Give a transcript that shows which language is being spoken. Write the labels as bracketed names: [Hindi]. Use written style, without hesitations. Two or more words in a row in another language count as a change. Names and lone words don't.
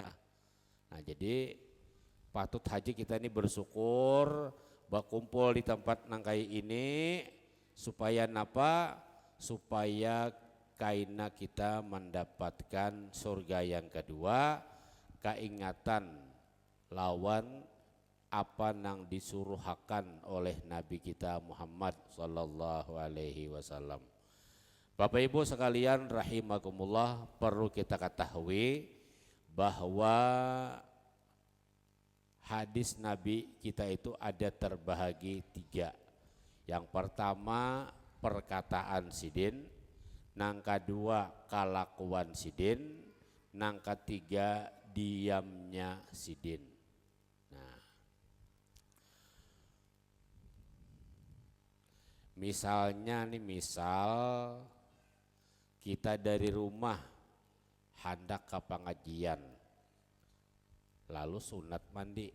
[Banjar] Nah, jadi patut haji kita ini bersyukur berkumpul di tempat nangkai ini supaya napa? Supaya kaina kita mendapatkan surga yang kedua, keingatan lawan apa nang disuruhakan oleh Nabi kita Muhammad [Arabic] صلى الله عليه وسلم. [Indonesian] Bapak Ibu sekalian rahimakumullah, perlu kita ketahui bahwa hadis Nabi kita itu ada terbahagi 3. [Banjar] Yang pertama perkataan sidin, nang kedua kelakuan sidin, nang ketiga diamnya sidin. [Indonesian] Nah, misalnya misal kita dari rumah hendak ke pengajian, lalu sunat mandi.